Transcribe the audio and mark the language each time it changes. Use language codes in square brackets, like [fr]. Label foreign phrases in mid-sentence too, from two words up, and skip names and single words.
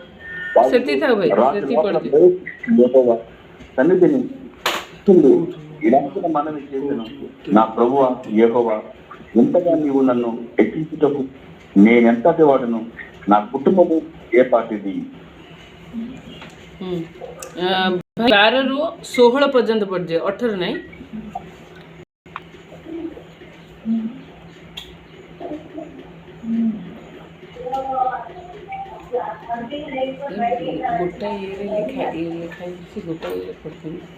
[te] సన్నిధిని ఇలాంటి మనవి చేశాను. నా ప్రభువా యెహోవా, ఎంతగా నీవు నన్ను హెచ్చించుటకు నేనెంతటి వాడును, నా కుటుంబము ఏ పాటిది. [or] 12ରୁ 16 ପର୍ଯ୍ୟନ୍ତ ପଢ଼ିଯିବ, 18 ନାହିଁ। ଗୋଟାଏ ଇଏରେ ଲେଖା ହେଇଛି, ଗୋଟାଏ ଇଏରେ ପଢ଼ିଥିଲି।